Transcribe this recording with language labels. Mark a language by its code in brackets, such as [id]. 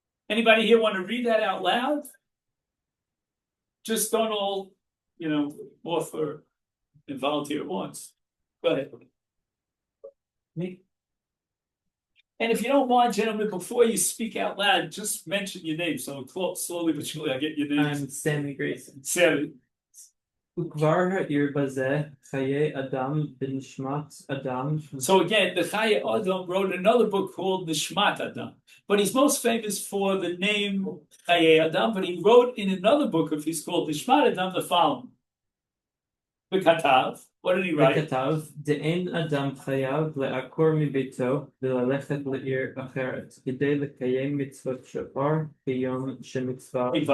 [en] Anybody here want to read that out loud? Just don't all, author and volunteer at once. Go ahead. Me. And if you don't mind, gentlemen, before you speak out loud, just mention your name. So slowly but surely I get your name. I'm Sammy Grayson. Sammy. [he] וכבר העיר בזה חיי אדם בנשמת אדם. [en] So again, the Chaye Adam wrote another book called Nishmat Adam. But he's most famous for the name Chaye Adam, but he wrote in another book of his called Nishmat Adam the following. Bekatav. What did he write? [he] וכתב, דאין אדם חייב לעקור מביתו וללכת לעיר אחרת, כדי לקיים מצוות שופר ביום שמצווה.